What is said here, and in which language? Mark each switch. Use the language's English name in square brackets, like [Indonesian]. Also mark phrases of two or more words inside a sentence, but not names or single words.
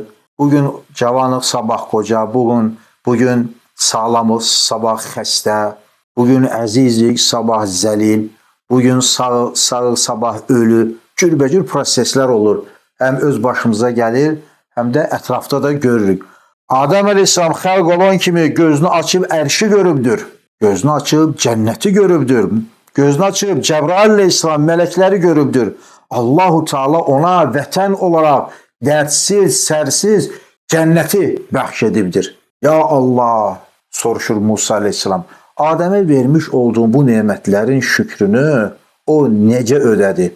[Azerbaijani] Bugün cavanıq, sabah koca, bugün sağlamız, sabah xəstə, bugün əzizik, sabah zəlil, bugün sağ, sabah ölü, cürbəcür prosesler olur. [Turkish] Hem öz başımıza gelir, hem de etrafta da görürük. [Azerbaijani] Adem aleyhisselam xalq olan kimi gözünü açıb ərşi görübdür. Gözünü açıb cənnəti görübdür. Gözünü açıb Cəbrail aleyhisselam mələkləri görübdür. Allahu Teala ona vətən olaraq dərtsiz, sərsiz cənnəti bəxş edibdir. [Arabic] يا الله, [Turkish] soruşur Musa aleyhisselam, Adem'e vermiş olduğun bu nimetlerin şükrünü o necə ödədi?